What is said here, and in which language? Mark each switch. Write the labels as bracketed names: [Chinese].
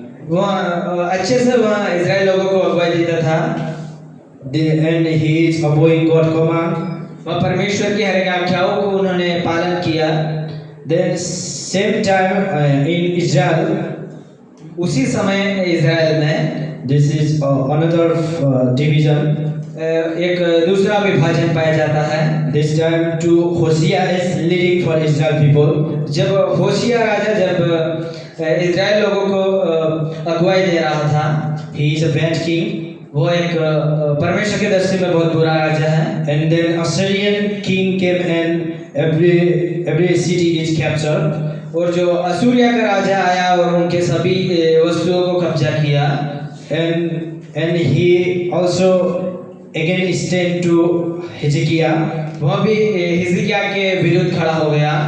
[Hindi] वहाँ अच्छे से वहाँ इज़राइल लोगों को अगुवाई देता था। [English] And he is obeying God command. [Hindi] वह परमेश्वर की हर एक आज्ञाओं को उन्होंने पालन किया। [English] Then same time in Israel. [Hindi] उसी समय इज़राइल में [English] this is another division. [Hindi] एक दूसरा विभाजन पाया जाता है। [English] This time to Hosea is leading for Israel people. [Hindi] जब होशिया राजा जब इज़राइल लोगों को अगुवाई दे रहा था, [English] he is a bad king. [Hindi] वो एक परमेश्वर की दृष्टि में बहुत बुरा राजा है। [English] And then Assyrian king came and every city is captured. [Hindi] और जो असूरिया का राजा आया और उनके सभी वस्तुओं को कब्जा किया। [English] And he also again stand to Hezekiah. [Hindi] वह भी हिजकिया के विरुद्ध खड़ा हो गया।